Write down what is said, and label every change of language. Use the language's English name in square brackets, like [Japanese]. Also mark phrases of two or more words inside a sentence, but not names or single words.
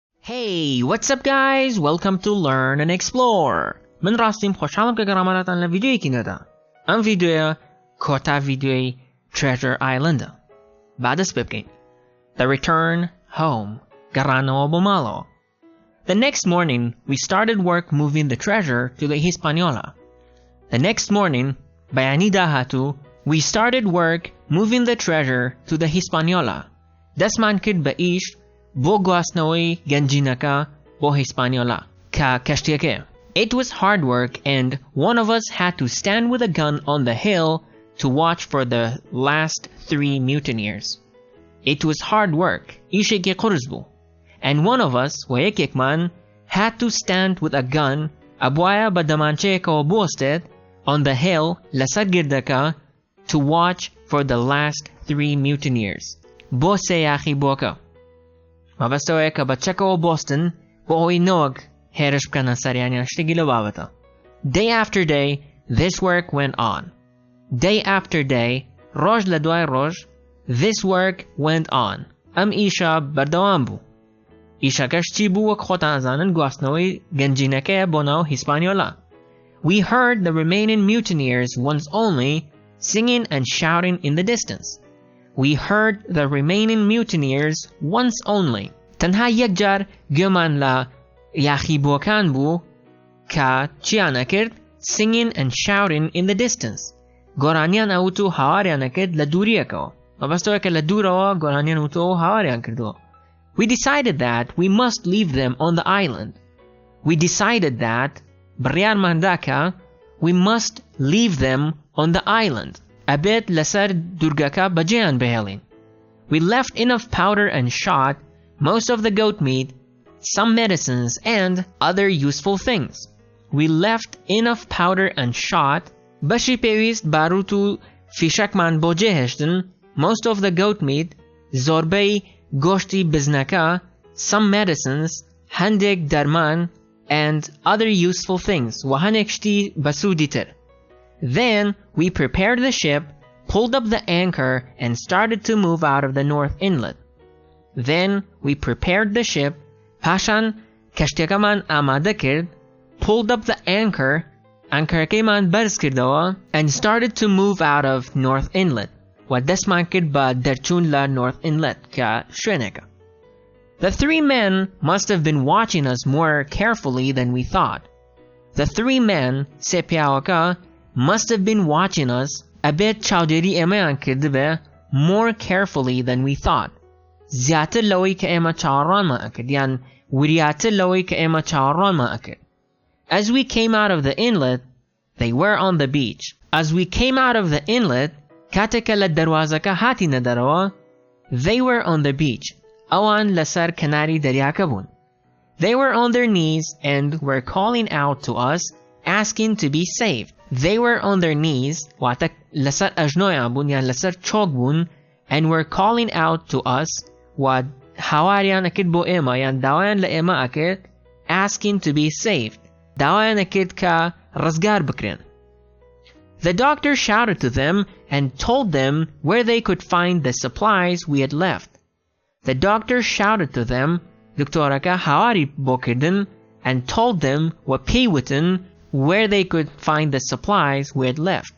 [English] Hey, what's up guys? Welcome to Learn and Explore. [Kurdish] من راستیم خوشحالم که گرامانتان لویدیوی که ندا. ام ویدیو کۆتا ویدیوی Treasure Island. بعدش ببگین. The Return Home. گرانەوە بۆ ماڵەوە. [English] The next morning, we started work moving the treasure to the Hispaniola. The next morning, [Kurdish] بەیانی داهاتوو, [English] we started work moving the treasure to the Hispaniola. [Kurdish] دەستمان کرد بە ئیش بۆ گواستنەوەی گەنجینەکە بۆ هیسپانیۆلا کە کەشتیەکەیە. [English] It was hard work and one of us had to stand with a gun on the hill to watch for the last 3 mutineers. It was hard work, [Kurdish] ئیشێکی قورس بوو. [English] And one of us, [Kurdish] و یەکێکمان, [English] had to stand with a gun [Kurdish] ئەبوایە بە دەمانچەیەکەوە بوەستێت [English] on the hill [Kurdish] لەسەر گردەکە [English] to watch for the last 3 mutineers. [Kurdish] بۆ سەیاخی بۆکە. مەبەستەوەیە کە بە چەکەوە بۆستن بۆ ئەوەی نەوەک هێرش بکەنە سەریانیان شتێکی لە بابەتە. [English] Day after day, this work went on. Day after day, [Kurdish] ڕۆژ لە دوای ڕۆژ, [English] this work went on. [Kurdish] ئەم ئیشە بەردەوام بوو. ئیشەکەش چی بوو وەک خۆتان ئەزانن گواستنەوەی گەنجینەکەیە بۆ ناو هیسپانیۆلا. [English] We heard the remaining mutineers once only singing and shouting in the distance. We heard the remaining mutineers once only. [Kurdish] تەنها یەک جار گوێمان لە یاخیبووەکان بوو کە چیان ئەکرد [English] singing and shouting in the distance. [Kurdish] گۆرانیان ئەوت و هاواریان ئەکرد لە دووریەکەوە. مەبەستەوەیە کە لە دوورەوە گۆرانیان وتەوە و هاواریان کردووە. [English] We decided that we must leave them on the island. We decided that [Kurdish] بڕیارماندا کە [English] we must leave them on the island. [Kurdish] ئەبێت لەسەر دوورگەکە بەجێیان بهێڵین. [English] We left enough powder and shot, most of the goat meat, some medicines and other useful things. We left enough powder and shot, [Kurdish] بەشی پێویست باروت و فیشەکمان بۆ جێهێشتن, [English] most of the goat meat, [Kurdish] زۆربەی گۆشتی بزنەکە, [English] some medicines, [Kurdish] هەندێک دەرمان, [English] and other useful things, [Kurdish] و هەندێک شتی بەسوودی تر. [English] Then we prepared the ship, pulled up the anchor, and started to move out of the north inlet. Then we prepared the ship, [Kurdish] پاشان کەشتیەکەمان ئامادە کرد, [English] pulled up the anchor, [Kurdish] ئەنکەرەکەیمان بەرز کردەوە, [English] and started to move out of north inlet, [Kurdish] و دەستمان کرد بە دەرچوون لە [English] north inlet [Kurdish] کە شوێنێکە. [English] The 3 men must have been watching us more carefully than we thought. The 3 men, [Kurdish] سێ پیاوەکە, [English] must have been watching us, [Kurdish] ئەبێت چاودێری ئێمەیان کردبێ, [English] more carefully than we thought. [Kurdish] زیاتر لەوەی کە ئێمە چاوەڕوانمان ئەکرد, یان وریاتر لەوەی کە ئێمە چاوەڕوانمان ئەکرد. [English] As we came out of the inlet, they were on the beach. As we came out of the inlet, [Kurdish] کاتێکە لە دەروازەکە هاتینە دەرەوە, [English] they were on the beach. [Kurdish] ئەوان لەسەر کەناری دەریاکە بوون. [English] They were on their knees and were calling out to us, asking to be saved. They were on their knees, [Kurdish] واتە لەسەر ئەژنۆیان بوون یان لەسەر چۆک بوون, [English] and were calling out to us, [Kurdish] و هاواریان ئەکرد بۆ ئێمە یان داوایان لە ئێمە ئەکرد, [English] asking to be saved. [Kurdish] داوایان ئەکرد کە ڕزگار بکرێن. [English] The doctor shouted to them and told them where they could find the supplies we had left. The doctor shouted to them, [Kurdish] دکتۆرەکە هاواری بۆ کردن, [English] and told them [Kurdish] و پێیوتن [English] where they could find the supplies we had left.